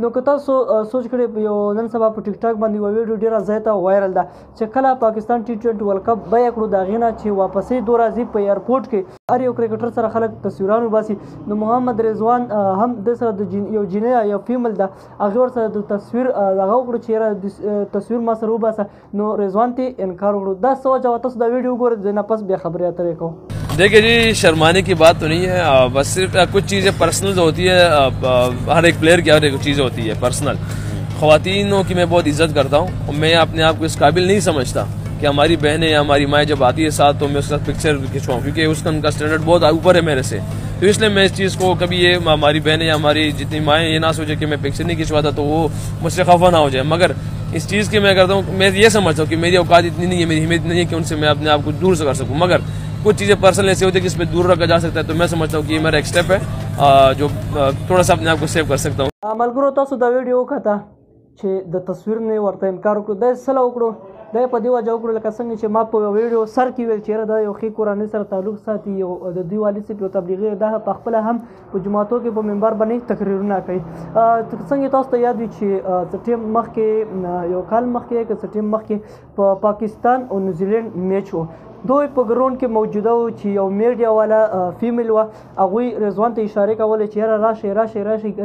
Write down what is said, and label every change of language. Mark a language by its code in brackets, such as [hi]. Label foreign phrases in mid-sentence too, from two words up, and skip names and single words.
[ps] نو که تاسو سوچ کړئ یو نن سبا په ټیک ټاک باندې یوه ویډیو ډېره زیاته وایرل ده چې کله پاکستان T20 ورلډ کپ بیه کړو، د هغې نه چې واپسې دو راځي په ایرپورټ کې هر یو کرکټر سره خلک تصویران وباسي. نو محمد رضوان هم د سره د یو جینۍ یا فیمل ده، هغې ورسره د تصویر دغه وکړو چې یاره تصویر ما سره وباسه. نو رضوان ته انکار وکړو. دا څه وجه وه؟ تاسو دا ویډیو [ur] دیکھیے جی، شرمانے کی بات تو نہیں ہے، بس صرف کچھ چیزیں پرسنل ہوتی ہے. ہر ایک پلیئر کی ہر ایک چیز ہوتی ہے پرسنل۔ خواتینوں کی میں بہت عزت کرتا ہوں اور میں اپنے آپ کو اس قابل نہیں سمجھتا کہ ہماری بہنیں یا ہماری مائیں جب آتی ہے ساتھ تو میں اس کے ساتھ پکچر کھنچواؤں، کیونکہ اس کا ان کا اسٹینڈرڈ بہت اوپر ہے میرے سے. تو اس لیے میں اس چیز کو کبھی یہ ہماری بہنیں یا ہماری جتنی مائیں یہ نہ سوچے کہ میں پکچر نہیں کھنچواتا تو وہ مجھ سے خفا نہ ہو جائے. مگر اس چیز کی میں کرتا ہوں، میں یہ سمجھتا ہوں کہ میری اوقات اتنی نہیں ہے، میری ہمت نہیں ہے کہ ان سے میں اپنے آپ کو دور سے کر سکوں. مگر کچھ چیزیں پرسنل ایسے ہوتی ہے کہ اس پر دور رکھا جا سکتا ہے۔ تو میں سمجھتا ہوں کہ یہ میرا ایک اسٹیپ ہے جو تھوڑا سا اپنے آپ کو سیو کر سکتا ہوں. [ps] मलګرو تاسو دا ویډیو وکړه چې د تصویر نه ورته انکار وکړو. دا سلا وکړو، دا په دې وجه وکړو لکه څنګه چې ما په ویډیو سر کې ویل چې دا یو ښې کورنۍ سره تعلق ساتي، یو د دوی والد صاحب یو تبلیغي ده، په خپله هم په جوماتو کې په منبر باندې تقریرونه کوي. څنګه تاسو ته یاد وي چې څه ټیم مخکې یو کال مخکې که څه ټیم مخکې په پاکستان او نیوزیلینډ میچ و، دوی په ګراوند کې موجوده و چې یو میډیا والا فیمیل وه، هغوی رضوان ته اشارې کولې چې یاره راشئ.